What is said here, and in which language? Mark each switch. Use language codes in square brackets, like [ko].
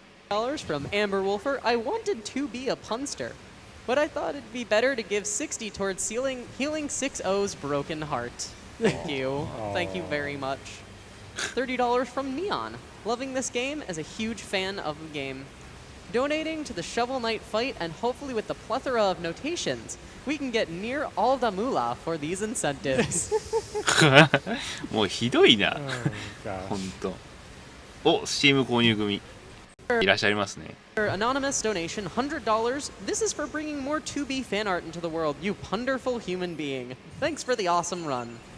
[en] $50 from Amber Wolfer. I wanted to be a punster, but I thought it'd be better to give 60 towards healing 6-0's broken heart. Thank you. Thank you very much. $30 from Neon. Loving this game as a huge fan of the game. Donating to the Shovel Knight fight, and hopefully with the plethora of notations, we can get near all the moolah for these incentives. [ja] もうひどいな。ほんと。お、Steam 購入組。いらっしゃいますね。 [en] Anonymous donation, $100. This is for bringing more 2B fan art into the world. You wonderful human being. Thanks for the awesome run.